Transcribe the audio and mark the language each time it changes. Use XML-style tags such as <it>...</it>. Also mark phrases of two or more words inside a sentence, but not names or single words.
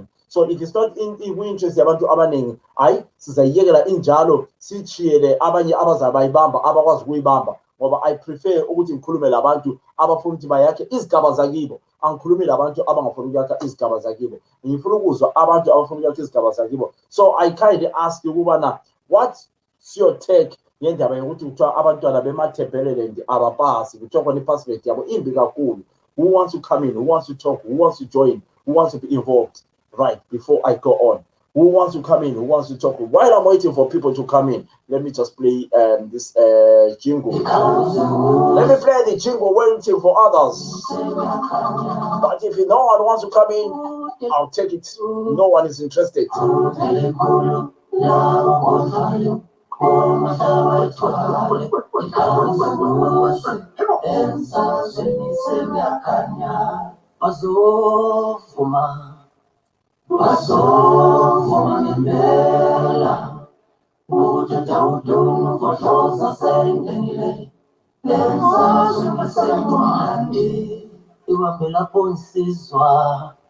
<en>So if it's not</en> <nd>ku-interest yabantu abaningi, hayi sizayiyekela injalo sichiyele abanye abazabayibamba abakwazi ukuyibamba, ngoba</nd> <en>I prefer</en> <nd>ukuthi ngikhulume labantu abafuna ukuthi bayakhe izigaba zakibo. Angikhulumi labantu abangafuni ukuyakha izigaba zakibo. Ngifuna ukuzwa abantu abafuna ukuyakha izigaba zakibo.</nd> <en>So I kindly ask you</en> <nd>ukubana</nd> <en>what's your take</en> <nd>ngendaba yokuthi kuthiwa abantwana beMathebeleland abapasi, kuthiwa kona i-pass rate yabo imbi kakhulu.</nd> <en>Who wants to come in? Who wants to talk? Who wants to join? Who wants to be involved? Right, before I go on, who wants to come in? Who wants to talk? While I'm waiting for people to come in, let me just play this jingle. Let me play the jingle waiting for others. But if no one wants to come in, I'll take it. No one is interested.</en> <nd>Bazovuma ngempela uthatha udungu fohloza sengenile lenzazo ngisemnandi iwambe lapho insizwa</nd>